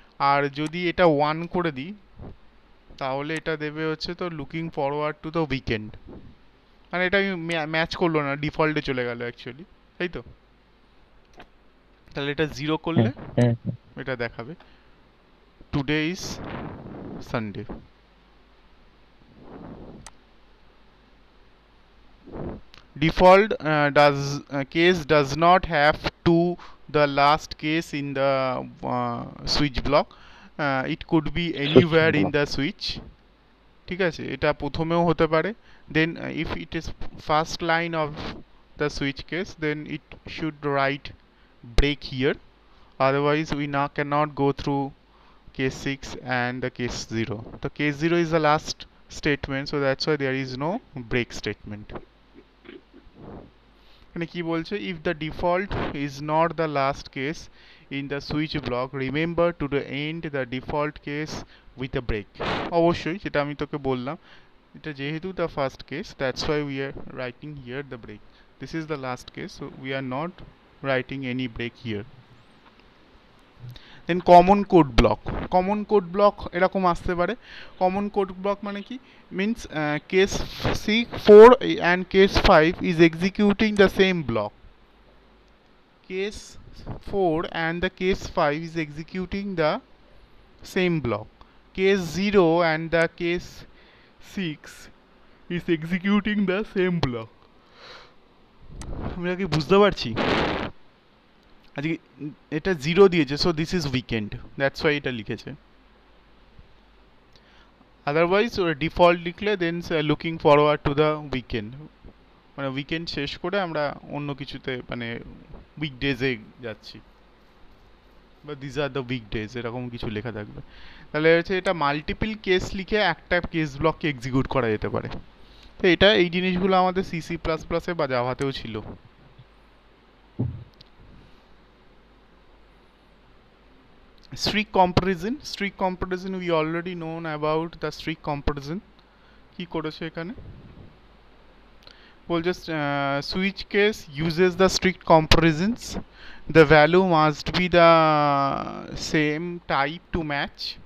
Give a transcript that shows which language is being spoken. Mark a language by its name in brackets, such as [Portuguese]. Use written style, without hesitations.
[Bangla] আর যদি এটা 1 করে দিই তাহলে এটা দেবে হচ্ছে তো [English] Looking forward to the weekend. [Bangla] মানে এটা আমি ম্যাচ করলো না, ডিফল্টে চলে গেল অ্যাকচুয়ালি, তাই তো। তাহলে এটা 0 করলে এটা দেখাবে [English] Today is Sunday. Default case does not have to the last case in the switch block. It could be anywhere in the switch, [Bangla] ঠিক আছে। এটা প্রথমেও হতে পারে, [English] then if it is first line of the switch case then it should write break here, otherwise we cannot go through case 6 and the case 0. The case 0 is the last statement, so that's why there is no break statement. [Bangla] মানে কি বলছে, [English] if the default is not the last case in the switch block remember to end the default case with a break. [Bangla] অবশ্যই যেটা আমি তোকে বললাম, এটা যেহেতু [English] the first case that's why we are writing here the break. This is the last case, so we are not writing any break here. Then common code block, common code block [Bangla] এরকম আসতে পারে। [English] common code block [Bangla] মানে কি, [English] Means case C4 and case 5 is executing the same block. Case 4 and the case 5 is executing the same block. Case 0 and the case 6 is executing the same block. [Bangla] আমরা কি বুঝতে পারছি? আজকে এটা 0 দিয়েছে, [English] so this is weekend, that's why [Bangla] এটা লিখেছে। Otherwise ওরা ডিফল্ট লিখলে দেন [English] looking forward to the weekend, [Bangla] মানে উইকেন্ড শেষ করে আমরা অন্য কিছুতে মানে উইকডেজে যাচ্ছি, বা [English] this are the weekdays [Bangla] এরকম কিছু লেখা থাকবে। তাহলে হচ্ছে এটা মাল্টিপল কেস লিখে একটা কেস ব্লককে এক্সিকিউট করা যেতে পারে। তো এটা এই জিনিসগুলো আমাদের সিসি প্লাস প্লাসে বা জাভাতেও ছিল। [English] Streak comparison, streak comparison we already known about the streak comparison. [Bangla] কি করেছে এখানে বলছে [English] switch case uses the strict comparisons, the value must be the same type to match.